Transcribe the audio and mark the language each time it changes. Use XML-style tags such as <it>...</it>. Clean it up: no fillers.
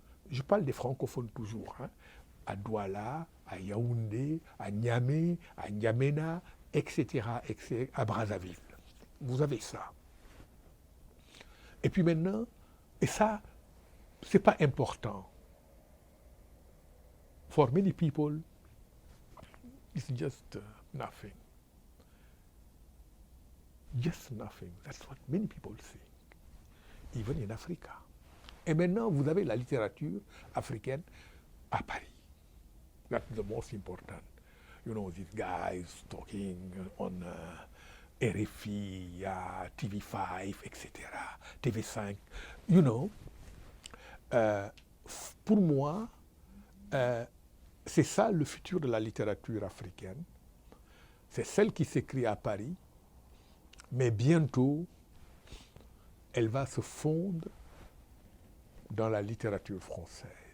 <fr>Je parle des francophones toujours, hein, à Douala, à Yaoundé, à Niamey, à N'Djamena, etc., à Brazzaville. Vous avez ça. Et puis maintenant, et ça, c'est pas important.</fr> <en>For many people, it's just nothing. Just nothing. That's what many people think, even in Africa.</en> <fr>Et maintenant, vous avez la littérature africaine à Paris.</fr> <en>That's the most important. You know, these guys talking on RFI, TV5, etc., TV5. You know,</en> <fr>pour moi, c'est ça le futur de la littérature africaine. C'est celle qui s'écrit à Paris, mais bientôt, elle va se fondre dans la littérature française.</fr>